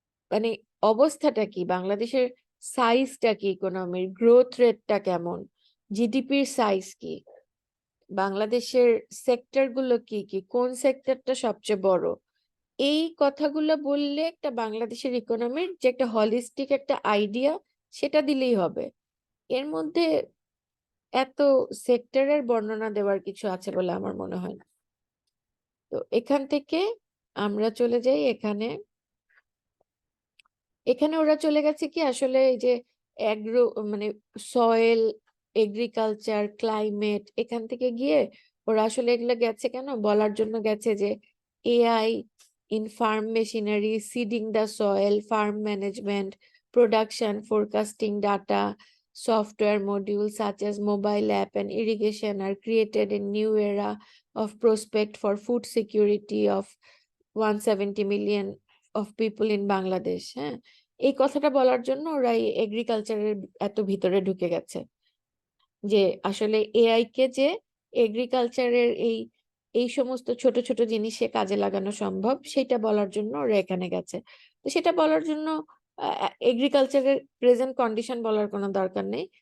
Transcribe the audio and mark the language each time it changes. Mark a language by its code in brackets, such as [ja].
[bn] মানে অবস্থাটা কি, বাংলাদেশের সাইজটা কি, ইকোনমির গ্রোথ রেটটা কেমন, জিডিপির সাইজ কি, বাংলাদেশের সেক্টর গুলো কি কি, কোন সেক্টরটা সবচেয়ে বড়, এই কথাগুলো বললে একটা বাংলাদেশের ইকোনমির যে একটা হলিস্টিক একটা আইডিয়া সেটা দিলেই হবে। এর মধ্যে এত সেক্টরের বর্ণনা দেওয়ার কিছু আছে বলে আমার মনে হয় না। তো এখান থেকে আমরা চলে যাই এখানে ওরা চলে গেছে কি আসলে এই যে মানে সয়েল, এগ্রিকালচার, ক্লাইমেট, এখান থেকে গিয়ে ওরা আসলে এগুলো গেছে কেন বলার জন্য গেছে যে AI [en] in farm machinery, seeding the soil, farm management, production, forecasting data, software modules such as mobile app and irrigation are created in new era of prospect for food security of 170 million of people in Bangladesh. [bn] হ্যাঁ, এই কথাটা বলার জন্য ওরা এই এগ্রিকালচারের এত ভিতরে ঢুকে গেছে যে আসলে এআই কে যে এগ্রিকালচারের এই সমস্ত ছোট ছোট জিনিসে কাজে লাগানো সম্ভব সেটা বলার জন্য ওরা এখানে গেছে। তো সেটা বলার জন্য এগ্রিকালচারের প্রেজেন্ট কন্ডিশন বলার কোনো দরকার নেই।